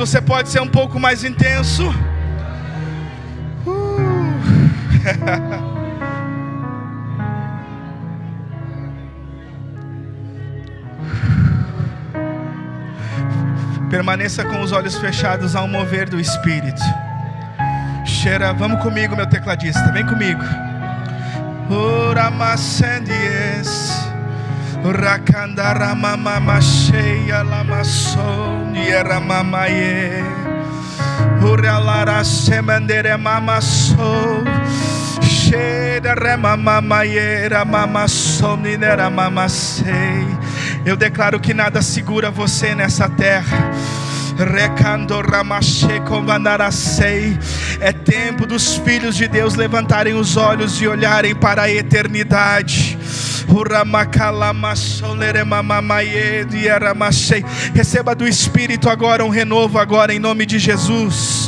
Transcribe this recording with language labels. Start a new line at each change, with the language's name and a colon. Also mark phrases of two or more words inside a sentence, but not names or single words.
Portuguese: Você pode ser um pouco mais intenso. Permaneça com os olhos fechados ao mover do Espírito. Cheira, vamos comigo, meu tecladista, vem comigo. Oramacendies, Rakandaramamacheia Lamassonia Mamaye, Uralara Semandere Mamassou, Cheira Remamamayeira Mamassonera Mamassei. Eu declaro que nada segura você nessa terra. É tempo dos filhos de Deus levantarem os olhos e olharem para a eternidade. Receba do Espírito agora um renovo agora em nome de Jesus.